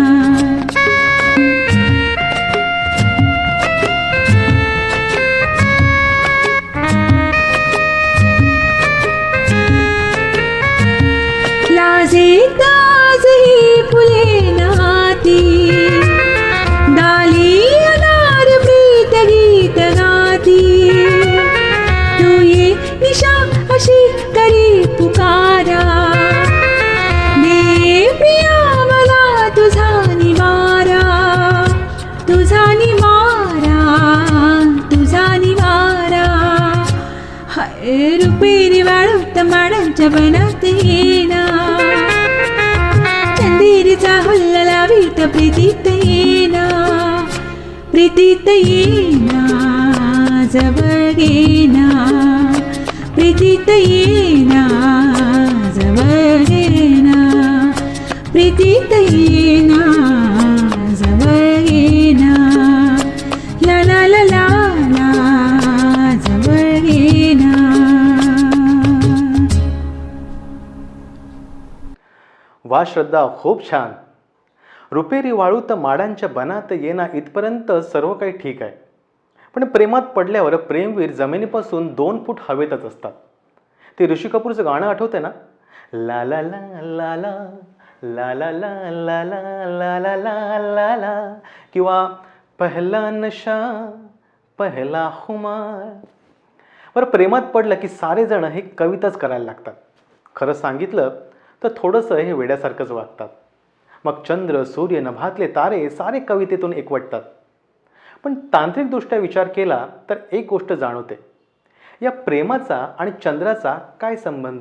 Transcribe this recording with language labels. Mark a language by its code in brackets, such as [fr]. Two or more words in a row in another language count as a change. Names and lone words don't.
[mr] लाजेत आजही फुले नाती डाली अनार प्रीत गीत गाती तू ये निशा अशी करी पुकारा दे प्रिया मला तुझा निवारा तुझा निवारा तुझा निवारा रुपेरी वाळूत माडांच्या बनात येना चंदेरीचा हुल्ल लावीत प्रीतीत येना प्रीतीत येना जवळ घेना प्रीतीत येना जवळ घेना प्रीतीत येना जवळ घेना ला ला ला ला ला जवळ घेना वा श्रद्धा, खूप छान. रुपेरी वाळूत माडांच्या बनात येना इथपर्यंत सर्व काही ठीक आहे. पण प्रेमात पडल्यावर प्रेमवीर जमिनीपासून 2 फूट हवेतच असतात. ते ऋषी कपूरचं गाणं आठवतंय ना, ला ला ला ला ला ला ला ला ला ला ला ला ला ला, किंवा [hi] पहला नशा पहला खुमार. [mr] बरं, प्रेमात पडलं की सारे जण हे कविताच करायला लागतात. खरं सांगितलं तर थोडंसं हे वेड्यासारखंच वागतात. मग चंद्र, सूर्य, नभातले तारे सारे कवितेतून एकवटतात. पण तांत्रिकदृष्ट्या विचार केला तर एक गोष्ट जाणवते, या प्रेमाचा आणि चंद्राचा काय संबंध?